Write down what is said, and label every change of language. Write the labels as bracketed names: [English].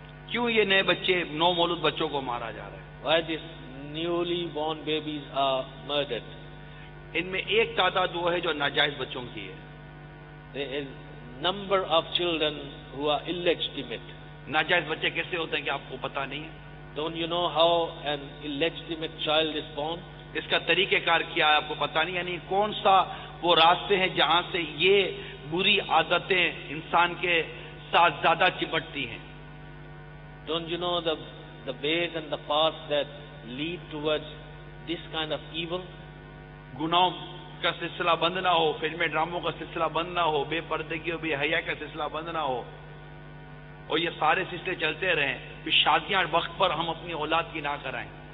[Hindi] क्यों ये नए बच्चे, 9 मौलूद बच्चों को मारा जा रहा है? [English] Why these newly born babies are murdered? [Hindi] इनमें एक तादाद वो है जो नाजायज बच्चों की है। [English] There is number of children who are illegitimate. [Hindi] नाजायज बच्चे कैसे होते हैं कि आपको पता नहीं है? [English] Don't you know how an illegitimate child is born? [Hindi] इसका तरीकेकार क्या है आपको पता नहीं, यानी कौन सा वो रास्ते हैं जहां से ये बुरी आदतें इंसान के साथ ज्यादा चिपटती हैं? [English] Don't you know the ways and the paths that lead towards this kind of evil? [Hindi] गुनाहों का सिलसिला बंद ना हो, फिल्में ड्रामों का सिलसिला बंद ना हो, बेपर्दगी और बेहया का सिलसिला बंद ना हो, और ये सारे सिलसिले चलते रहें, फिर शादियां वक्त पर हम अपनी औलाद की ना कराएं।